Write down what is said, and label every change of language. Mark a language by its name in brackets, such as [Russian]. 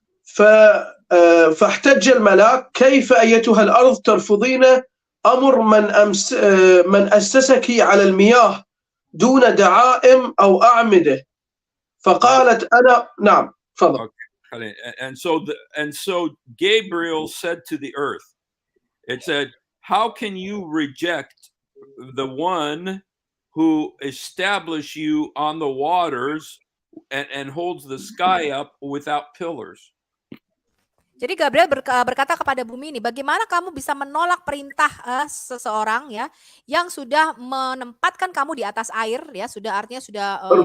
[Arabic] فاحتج الملاك كيف أيتها الأرض ترفضين أمر من أسسك على المياه دون دعائم أو أعمدة فقالت أنا نعم تفضل. [English] Okay. And so Gabriel said to the earth, it said, how can you reject the one who established you on the waters and holds the sky up without pillars? [Indonesian] Jadi Gabriel berkata kepada bumi ini, bagaimana kamu bisa menolak perintah seseorang ya yang sudah menempatkan kamu di atas air ya, sudah artinya sudah